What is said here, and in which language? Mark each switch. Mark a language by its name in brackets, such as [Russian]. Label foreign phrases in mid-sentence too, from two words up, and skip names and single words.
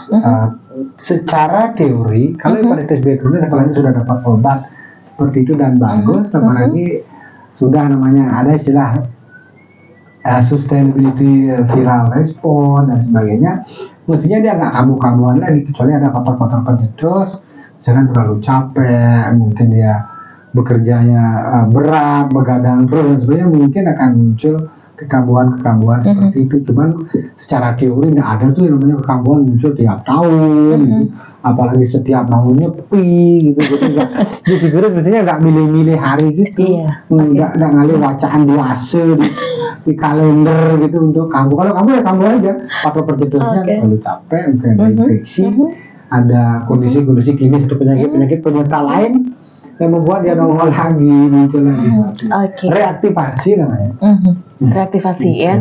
[Indonesian] Secara teori, kalau hepatitis B kronis apalagi sudah dapat obat seperti itu dan bagus, apalagi sudah namanya ada istilah sustainability viral response dan sebagainya, mestinya dia nggak kambuh-kambuhan lagi, kecuali ada faktor-faktor pencetus, misalkan terlalu capek, mungkin dia bekerjanya berat, begadang terus dan sebagainya, mungkin akan muncul kekambuhan seperti itu. Cuman secara teori nggak ada tuh yang namanya kekambuhan muncul tiap tahun, gitu. Apalagi setiap mau nyepi gitu. Jadi si virus biasanya nggak milih-milih hari gitu, nggak [Balinese] ngalih wacaan duase [Indonesian] di kalender gitu untuk kambuh. Kalau kambuh ya kambuh aja. Faktor pencetusnya terlalu capek, mungkin ada infeksi, ada kondisi-kondisi klinis atau penyakit penyerta lain yang membuat dia nongol lagi, muncul lagi. Reaktivasi namanya. Reaktivasi ya.